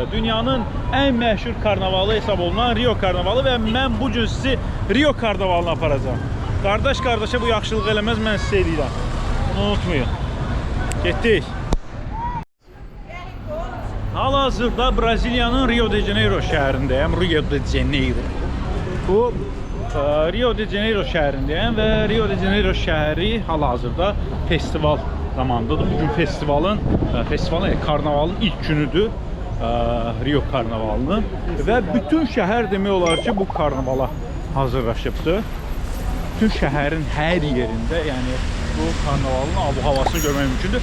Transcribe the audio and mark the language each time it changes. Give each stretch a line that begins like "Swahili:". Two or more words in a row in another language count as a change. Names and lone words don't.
Azerbaijani: Dünyanın ən məşhur karnavalı hesab olunan Rio karnavalı və mən bu gün sizi Rio karnavalına aparacağım. Qardaş qardaşa bu yaxşılıq eləməz, mən sizə eləyirəm. Bunu unutmayın. Getdik. Hal-hazırda Braziliyanın Rio de Janeiro şəhərindəyəm. Rio de Janeiro. Bu Rio de Janeiro şəhərindəyəm və Rio de Janeiro şəhəri hal-hazırda festival zamanıdır. Bugün festivalın karnavalın ilk günüdür. Rio karnavalının və bütün şəhər demək olar ki, bu karnavala hazırlaşıbdır. Bütün şəhərin hər yerində, yəni bu karnavalın abu-havasını görmək mümkündür.